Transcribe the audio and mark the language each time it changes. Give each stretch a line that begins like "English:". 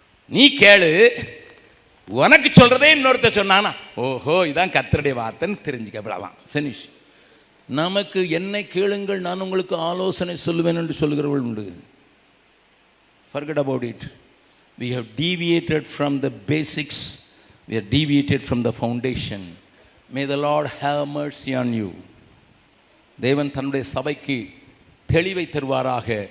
Tamil: நீ கேளு, உனக்கு சொல்கிறதே இன்னொருத்த சொன்னானா ஓஹோ இதான் கர்த்தருடைய வார்த்தைன்னு தெரிஞ்சுக்க, அவ்வளோதான், ஃபினிஷ். நமக்கு என்னை கேளுங்கள் நான் உங்களுக்கு ஆலோசனை சொல்லுவேன் என்று சொல்கிறவர்கள் உண்டு.
English: Forget about it. We have deviated from the basics. We are deviated from the foundation. May the Lord have mercy on you.
Tamil: தேவன் தன்னுடைய சபைக்கு தெளிவை தருவாராக.